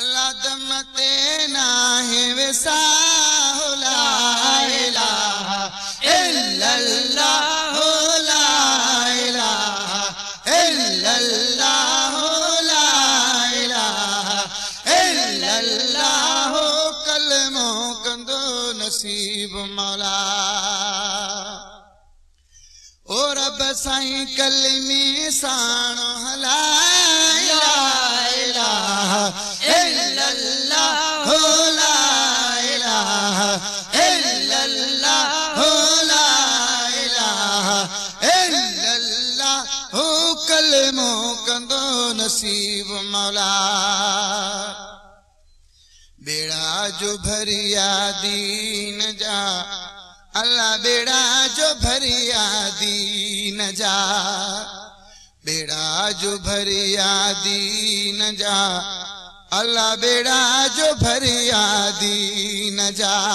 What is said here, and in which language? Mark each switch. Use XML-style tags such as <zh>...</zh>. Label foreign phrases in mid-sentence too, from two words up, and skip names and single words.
<sd>दम ते नाहे विसाहु</sd> <ar>لا إله إلا الله لا إله إلا الله لا إله إلا الله</ar> <sd>कलमो कंदो नसीब मौला ओ रब साईं कलमी साणो</sd> <ar>لا إله إلا الله لا إله إلا الله لا إله إلا الله</ar> <sd>कलमो कंदो नसीब मौला बेड़ा जो भरिया दीन जा अल्लाह बेड़ा जो भरिया दीन जा बेड़ा जो भरिया दीन जा अल्लाह बेड़ा जो भरिया दीन जा</sd>